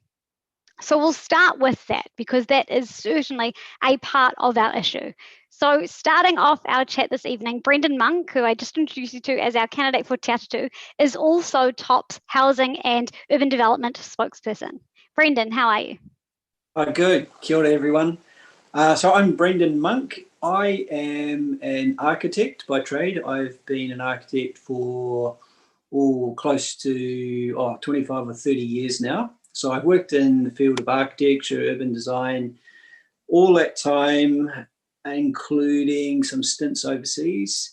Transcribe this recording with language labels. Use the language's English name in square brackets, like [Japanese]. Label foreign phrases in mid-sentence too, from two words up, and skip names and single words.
[English] So we'll start with that because that is certainly a part of our issue. So starting off our chat this evening, Brendon Monk, who I just introduced you to as our candidate for Te Atatū, is also TOP's Housing and Urban Development Spokesperson. Brendon, how are you? Good. [Māori] Kia ora, [English] everyone. So I'm Brendon Monk. I am an architect by trade. I've been an architect for close to 25 or 30 years now. So I've worked in the field of architecture, urban design, all that time, including some stints overseas.